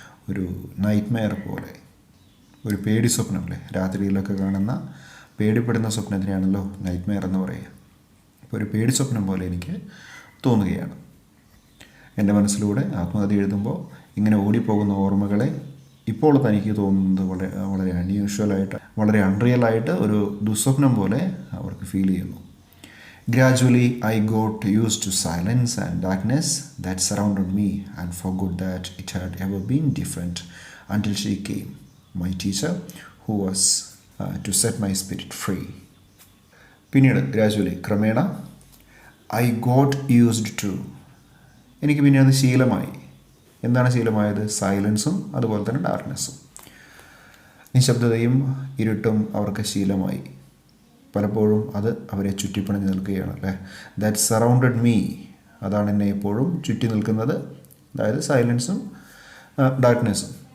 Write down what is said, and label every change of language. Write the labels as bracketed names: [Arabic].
[Malayalam] ഒരു നൈറ്റ്മെയർ പോലെ, ഒരു പേടി സ്വപ്നം, അല്ലേ. രാത്രിയിലൊക്കെ കാണുന്ന പേടിപ്പെടുന്ന സ്വപ്നത്തിനെയാണല്ലോ നൈറ്റ്മെയർ എന്ന് പറയുക. ഒരു പേടി സ്വപ്നം പോലെ എനിക്ക് തോന്നുകയാണ്. എൻ്റെ മനസ്സിലൂടെ ആത്മകഥ എഴുതുമ്പോൾ ഇങ്ങനെ ഓടിപ്പോകുന്ന ഓർമ്മകളെ ഇപ്പോൾ തനിക്ക് തോന്നുന്നത് വളരെ വളരെ അൺയൂഷ്വലായിട്ട്, വളരെ അൺറിയലായിട്ട് ഒരു ദുസ്വപ്നം പോലെ അവർക്ക് ഫീൽ ചെയ്യുന്നു. [English] Gradually, I got used to silence and darkness that surrounded me and forgot that it had ever been different until she came, my teacher, who was to set my spirit free. [Malayalam] പിന്നീട് gradually ക്രമേണ [English] I got used to, [Malayalam] എനിക്ക് പിന്നെ അത് ശീലമായി. എന്താണ് ശീലമായത്? സൈലൻസും അതുപോലെ തന്നെ ഡാർക്ക്നെസ്സും, നിശബ്ദതയും ഇരുട്ടും അവർക്ക് ശീലമായി. പലപ്പോഴും അത് അവരെ ചുറ്റിപ്പണഞ്ഞ് നിൽക്കുകയാണ് അല്ലേ. [English] that surrounded me, [Malayalam] അതാണ് എന്നെ എപ്പോഴും ചുറ്റി നിൽക്കുന്നത്, അതായത് സൈലൻസും ഡാർക്ക്നെസ്സും.